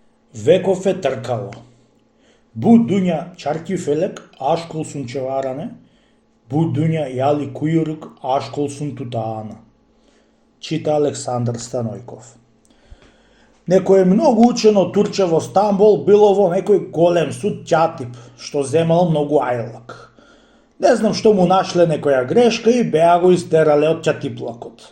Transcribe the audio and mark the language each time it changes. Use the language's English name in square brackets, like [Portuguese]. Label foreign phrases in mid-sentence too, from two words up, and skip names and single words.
[Macedonian] Веков е тркало. [Turkish] Bu dünya çarkı felek, aşkolsun çevirene, bu dünya yağlı kuyruk, aşkolsun tutana. [Macedonian] Чита Александар Станојков. Некој многу учено турче во Стамбол било во некој голем суд ќатип, што земал многу ајлак. Не знам што му нашле некоја грешка и беа го истерале од ќатиплакот.